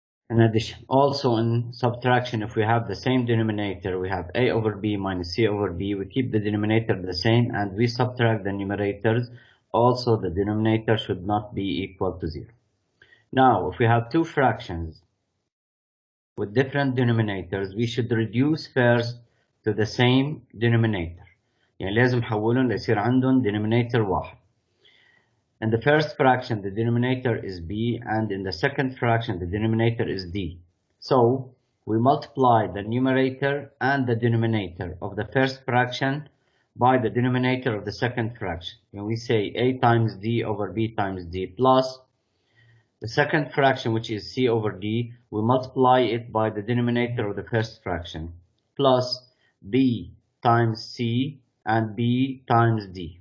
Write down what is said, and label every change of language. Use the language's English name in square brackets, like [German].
[English] In addition, also in subtraction, if we have the same denominator, we have a over b minus c over b, we keep the denominator the same and we subtract the numerators. Also, the denominator should not be equal to 0. Now, if we have two fractions with different denominators, we should reduce first to the same denominator. [Arabic] يعني لازم نحولهم ليصير عندهم denominator واحد. [English] In the first fraction, the denominator is b, and in the second fraction, the denominator is d. So, we multiply the numerator and the denominator of the first fraction by the denominator of the second fraction. And we say a times d over b times d plus the second fraction, which is c over d, we multiply it by the denominator of the first fraction, plus b times c and b times d.